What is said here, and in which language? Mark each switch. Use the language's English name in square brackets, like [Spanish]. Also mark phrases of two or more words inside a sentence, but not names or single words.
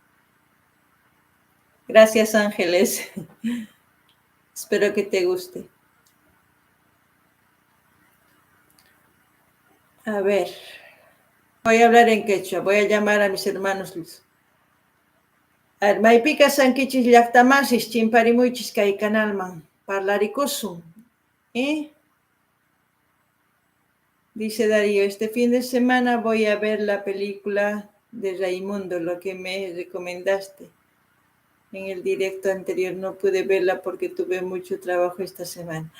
[Spanish] Gracias, Ángeles. Espero que te guste. A ver, voy a hablar en quechua, voy a llamar a mis hermanos. A ver, [Quechua] maypica sankichis llaqtamasis chimparimuychis kay canalman parlaricusun, [Spanish] ¿eh? Dice Darío, este fin de semana voy a ver la película de Raimundo, lo que me recomendaste. En el directo anterior no pude verla porque tuve mucho trabajo esta semana.